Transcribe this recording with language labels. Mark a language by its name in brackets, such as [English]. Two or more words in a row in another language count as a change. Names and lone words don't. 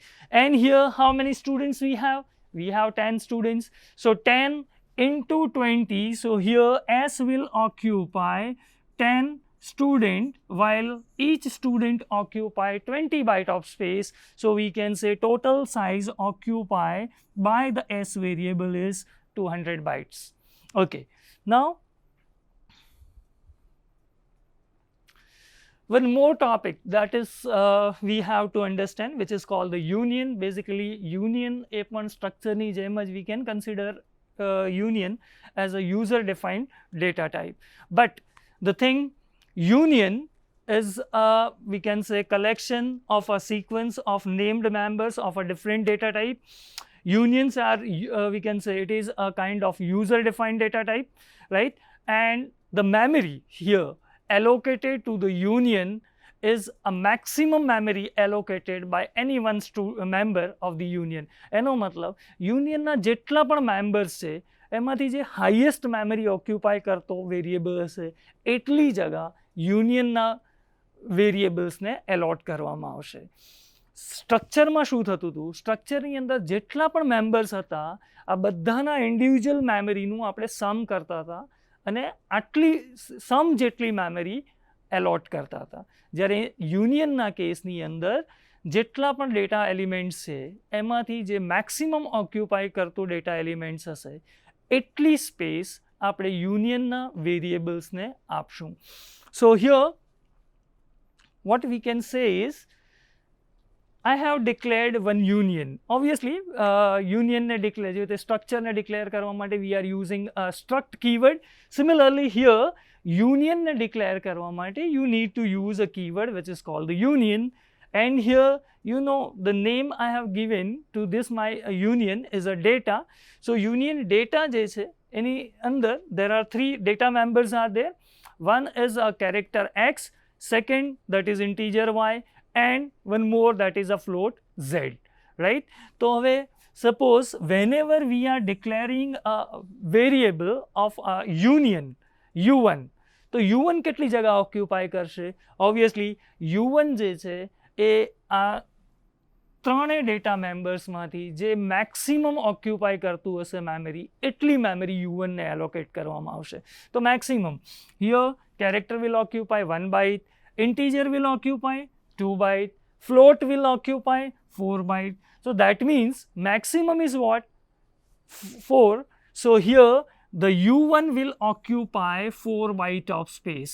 [English] And here how many students we have? We have 10 students, so 10 into 20, so here s will occupy 10 student, while each student occupy 20 byte of space, so we can say total size occupied by the s variable is 200 bytes. Okay, now one more topic that is we have to understand, which is called the union. Basically union [Gujarati] એ પણ સ્ટ્રક્ચરની જેમ જ [English] we can consider union as a user defined data type, but the thing, union is we can say collection of a sequence of named members of a different data type. Unions are we can say it is a kind of user defined data type, right? And the memory here allocated to the union is a maximum memory allocated by any one member of the union. [Gujarati] એનો મતલબ યુનિયનના જેટલા પણ મેમ્બર્સ છે એમાંથી જે [English] highest memory occupy [Gujarati] કરતો વેરિયેબલ હશે એટલી જગા યુનિયનના વેરિયેબલ્સને એલોટ કરવામાં આવશે. સ્ટ્રક્ચરમાં શું થતું હતું, સ્ટ્રક્ચરની અંદર જેટલા પણ મેમ્બર્સ હતા આ બધાના [English] individual memory [Gujarati] આપણે સમ કરતા હતા અને આટલી સમ જેટલી મેમરી એલોટ કરતા હતા. જ્યારે યુનિયનના કેસની અંદર જેટલા પણ [English] data elements [Gujarati] છે એમાંથી જે [English] maximum occupy [Gujarati] કરતું [English] data elements [Gujarati] હશે એટલી સ્પેસ આપણે યુનિયનના વેરિયેબલ્સને આપશું. [English] so here what we can say is I have declared one union. Obviously union ne declare જે structure ne declare [Gujarati] કરવા માટે [English] we are using a struct keyword. Similarly here union ne declare [Gujarati] કરવા માટે [English] you need to use a keyword which is called the union, and here you know the name I have given to this my union is a data. So union data [Gujarati] જે છે એની અંદર [English] there are 3 data members are there. One is a character x, second that is integer y, and one more that is a float z, right? So હવે suppose whenever we are declaring a variable of a union u1, [Gujarati] તો u1 કેટલી જગા ઓક્યુપાય કરશે? ઓબ્વિયસલી u1 જે છે એ આ ત્રણેય [English] data members [Gujarati] જે [English] maximum occupy [Gujarati] કરતું હશે મેમરી એટલી મેમરી u1 ને એલોકેટ કરવામાં આવશે. [English] તો maximum here character will occupy 1 byte, integer will occupy 2 byte, float will occupy 4 byte. So that means maximum is what? 4. So here the u1 will occupy 4 byte of space.